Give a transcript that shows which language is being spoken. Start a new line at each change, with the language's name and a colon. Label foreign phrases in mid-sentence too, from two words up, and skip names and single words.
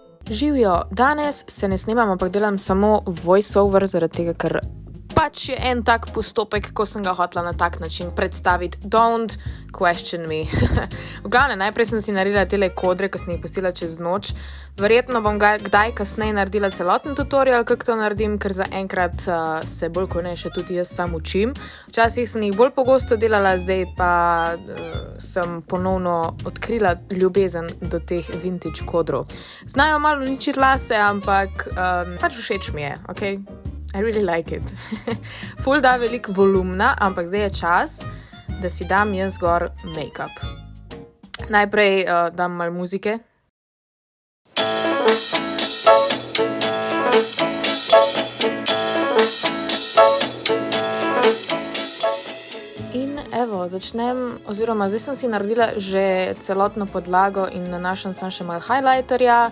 Slovenian: Živijo, danes se ne snemam, ampak delam samo voiceover, zaradi tega, ker pač je en tak postopek, ko sem ga hotela na tak način predstaviti.
English: Don't question me.
Slovenian: V glavnem, najprej sem si naredila tele kodre, ko sem jih pustila čez noč. Verjetno bom kdaj kasneje naredila celoten tutorial, kako to naredim, ker zaenkrat se bolj kot ne še tudi jaz sam učim. Včasih sem jih bolj pogosto delala, zdaj pa sem ponovno odkrila ljubezen do teh vintage kodrov. Znajo malo uničiti lase, ampak pač všeč mi je, okej?
English: I really like it.
Slovenian: Ful da veliko volumna, ampak zdaj je čas, da si dam jaz gor make-up. Najprej dam malo muzike. In evo, začnem, oziroma zdaj sem si naredila že celotno podlago in nanašam sem še malo highlighterja.